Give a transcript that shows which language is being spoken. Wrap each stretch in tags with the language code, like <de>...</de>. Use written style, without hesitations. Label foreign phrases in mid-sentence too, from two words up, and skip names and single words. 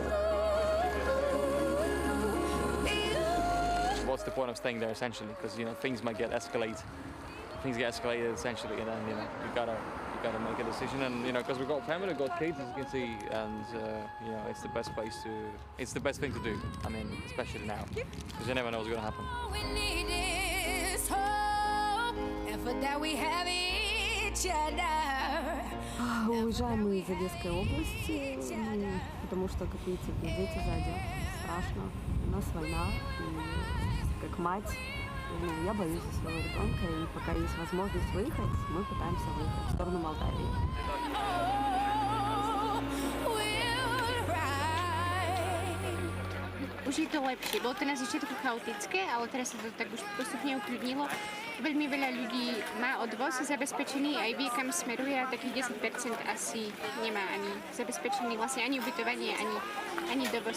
<en>What's the point of staying there essentially? Because things might escalated essentially, and then you gotta make a decision. And because we've got family, we've got kids, as you can see, and it's the best place to. It's the best thing to do. I mean, especially now, because you never know what's gonna happen.</en> <ru>Уезжаем мы из Одесской области, потому что, как видите, дети сзади. Страшно. У нас война, и как мать, я боюсь за своего ребенка, и пока есть возможность выехать, мы пытаемся выехать в сторону Молдавии.</ru> <sk>Už je to lepšie. Bolo to na začiatku chaotické, ale teraz sa to tak už postupne ukludnilo. Veľmi veľa ľudí má odvoz zabezpečený, aj vie, kam smeruje, a takých 10% asi nemá ani zabezpečený vlastne ani ubytovanie, ani dovoz.</sk>